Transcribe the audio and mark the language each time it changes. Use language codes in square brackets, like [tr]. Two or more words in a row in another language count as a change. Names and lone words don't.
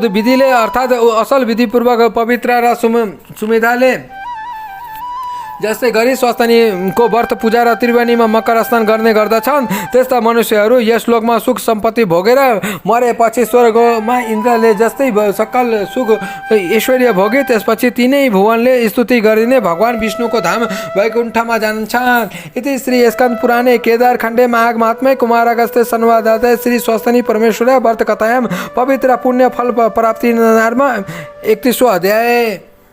[ne] विधिले अर्थात् असल विधिपूर्वक पवित्र र सुमेधाले जस्तै गरी स्वस्तिनीको व्रत पूजा र त्रिवेणीमा मकर स्नान गर्ने गर्दछन् त्यस्ता मनुष्यहरू यस लोकमा सुख सम्पत्ति भोगेर मरेपछि स्वर्गमा इन्द्रले जस्तै सकल सुख ऐश्वर्य भोगे त्यसपछि तिनै भुवनले स्तुति गरिने भगवान विष्णुको धाम वैकुण्ठमा जान्छन्। [sa] इति श्री स्कन्द पुराणे केदार खण्डे माघ महात्म्ये कुमारागस्त्य संवाददाते श्री स्वस्तिनी परमेश्वर व्रत कथायां पवित्र पुण्य फल प्राप्ति नाम 31वां अध्याय।